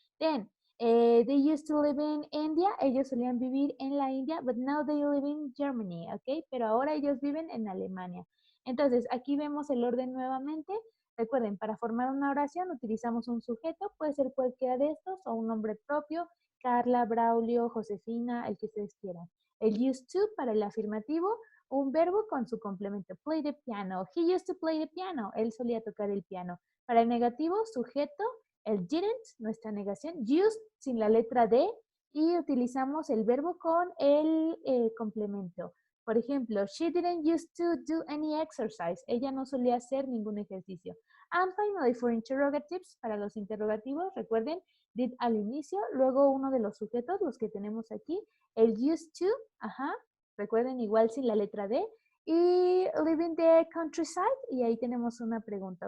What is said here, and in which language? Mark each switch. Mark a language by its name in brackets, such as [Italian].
[English] Then, they used to live in India. [Spanish] Ellos solían vivir en la India, [English] but now they live in Germany, [Spanish] ¿ok? Pero ahora ellos viven en Alemania. Entonces, aquí vemos el orden nuevamente. Recuerden, para formar una oración utilizamos un sujeto, puede ser cualquiera de estos, o un nombre propio, Carla, Braulio, Josefina, el que ustedes quieran. El used to para el afirmativo, un verbo con su complemento. [English] Play the piano. He used to play the piano. [Spanish] Él solía tocar el piano. Para el negativo, sujeto, el didn't, nuestra negación, used sin la letra D, y utilizamos el verbo con el complemento. Por ejemplo, [English] she didn't used to do any exercise. [Spanish] Ella no solía hacer ningún ejercicio. [English] And finally, for interrogatives, [Spanish] para los interrogativos, recuerden, did al inicio, luego uno de los sujetos, los que tenemos aquí, el used to, ajá, recuerden igual sin la letra D, y [English] live in the countryside, [Spanish] y ahí tenemos una pregunta.